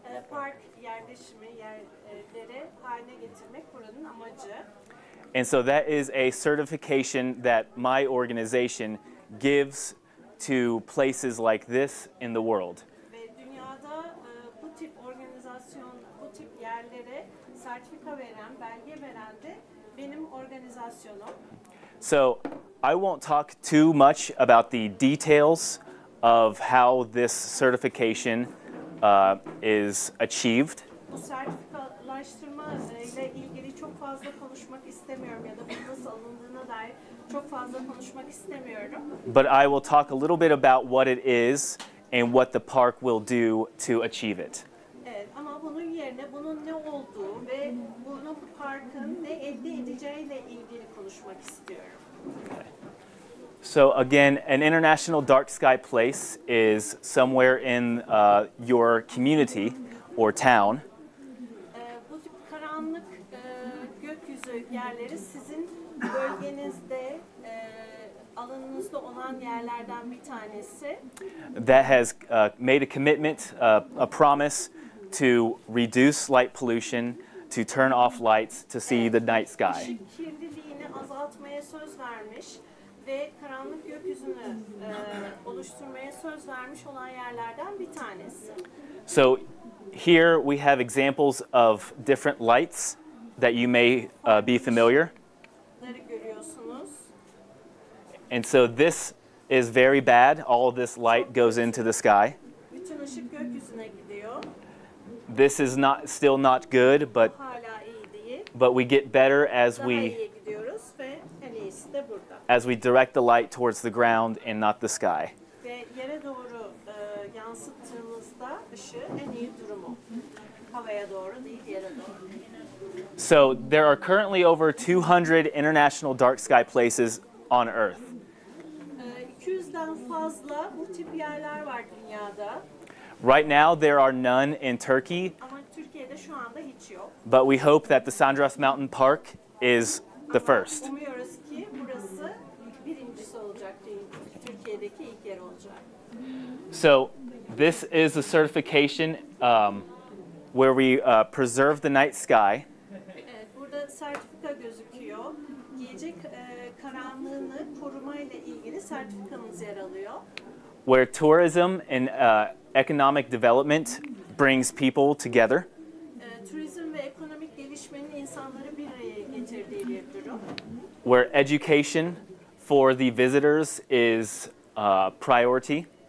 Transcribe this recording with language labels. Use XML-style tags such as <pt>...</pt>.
<tr>park yerleşimi yerleri haline getirmek buranın amacı.</tr> <en>And so that is a certification that my organization gives to places like this in the world.</en> <tr>Ve dünyada bu tip organizasyon, bu tip yerlere sertifika veren, belge veren de benim organizasyonum.</tr> <en>So I won't talk too much about the details of how this certification is achieved.</en> <tr>Bu sertifikalaştırma ile ilgili çok fazla konuşmak istemiyorum ya da bunun nasıl alındığına dair çok fazla konuşmak istemiyorum.</tr> <en>But I will talk a little bit about what it is and what the park will do to achieve it.</en> <tr>Evet, ama bunun yerine bunun ne olduğu ve bunu parkın ne elde edeceğiyle ilgili konuşmak istiyorum.</tr> <en>Okay. So again, an international dark sky place is somewhere in your community or town.</en> <tr>Bu tip karanlık gökyüzü yerleri sizin bölgenizde, alanınızda olan yerlerden bir tanesi.</tr> <en>That has made a commitment, a promise to reduce light pollution, to turn off lights, to see the night sky.</en> <tr>Işık kirliliğini azaltmaya söz vermiş ve karanlık gökyüzünü oluşturmaya söz vermiş olan yerlerden bir tanesi.</tr> <en>So here we have examples of different lights that you may be familiar.</en> <tr>Görüyorsunuz.</tr> <en>And so this is very bad. All of this light goes into the sky.</en> <tr>Bütün ışık gökyüzüne gidiyor.</tr> <en>This is still not good, but</en> <tr>Hala iyi değil.</tr> <en>we get better as</en> <tr>Daha iyiye gidiyoruz ve en iyisi de burada.</tr> <en>as we direct the light towards the ground and not the sky.</en> <tr>Ve yere doğru yansıttığımızda ışığı en iyi durumu. Havaya doğru değil, yere doğru.</tr> <en>So there are currently over 200 international dark sky places on Earth.</en> <tr>200'den fazla bu tip yerler var dünyada.</tr> <en>Right now there are none in Turkey,</en> <tr>Ama Türkiye'de şu anda hiç yok.</tr> <en>but we hope that the Sandras Mountain Park is the first.</en> <tr>Umuyoruz ki burası birincisi olacak, Türkiye'deki ilk yer olacak.</tr> <en>So this is a certification where we preserve the night sky.</en> <tr>Evet, burada sertifika gözüküyor. Gece karanlığını korumayla ilgili sertifikamız yer alıyor.</tr> <en>Where tourism and economic development brings people together.</en> <tr>Turizm ve ekonomik gelişmenin insanları bir araya getirdiği bir durum.</tr> <en>Where education for the visitors is priority.</en>